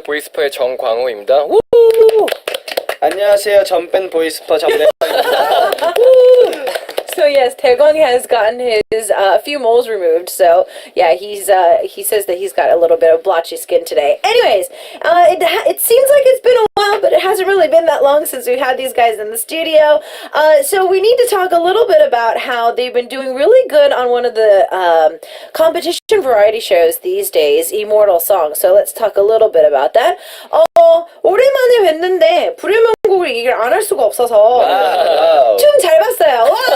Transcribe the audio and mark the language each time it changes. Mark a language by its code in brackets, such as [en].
[ko] 보이스퍼의 정광호입니다. 안녕하세요. 전밴 보이스퍼 정대광입니다. [en] So yes, Taegwang has gotten his few moles removed. So yeah, he says that he's got a little bit of blotchy skin today. Anyways, it seems like it's been a while, but it hasn't really been that long since we've had these guys in the studio. So we need to talk a little bit about how they've been doing really good on one of the competition variety shows these days, Immortal Song. So let's talk a little bit about that. [ko] 오랜만에 뵀는데 불의 명곡을 얘기를 안 할 수가 없어서 춤 잘 봤어요.